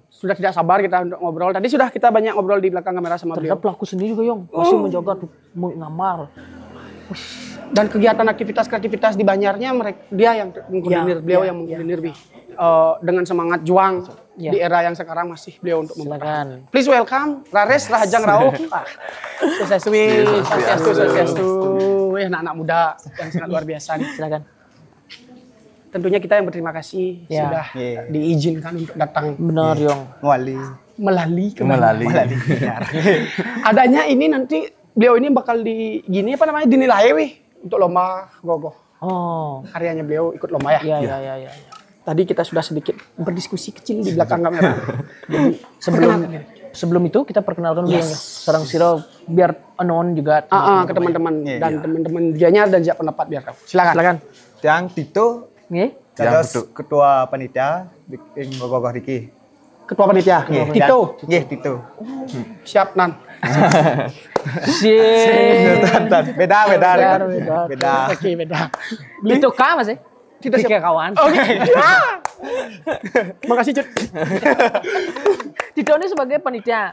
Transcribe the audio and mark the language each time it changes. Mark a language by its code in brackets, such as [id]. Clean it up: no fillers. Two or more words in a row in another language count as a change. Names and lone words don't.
[id] Sudah tidak sabar kita untuk ngobrol. Tadi sudah kita banyak ngobrol di belakang kamera sama Ternyata beliau. pelaku sendiri juga Yong, masih menjaga tuh mengamar. Dan kegiatan aktivitas di Banyarnya dia yang mengkoordinir, beliau yang mengkoordinir Bi. Dengan semangat juang Ya. di era yang sekarang masih beliau untuk Silakan. [en] Please welcome Rares Rahajang Rauh. Suksestu. [id] Anak-anak muda yang sangat luar biasa nih. Silakan. Tentunya kita yang berterima kasih Ya. sudah diizinkan untuk datang Benar Yong. melalui Melalui. adanya ini nanti beliau ini bakal dinilai wih untuk lomba gogoh. Oh. Karyanya beliau ikut lomba ya. Ya. Tadi kita sudah sedikit berdiskusi kecil di belakang kamera. Jadi Sebelum itu kita perkenalkan dulu Yong. Sarang Siro biar anon juga ke teman-teman dan teman-teman Gianyar dan siap pendapat biar tahu. Silakan. Yang Tito, Nggih. terus ketua panitia bikin gogoh Riki. Ketua panitia. Tito. Nggih, Tito. Siap Nan. Beda. Oke, beda. Itu K Mas ya? Kita Tiga siap. kawan. Oke. Makasih Cut. Tito ini sebagai panitia.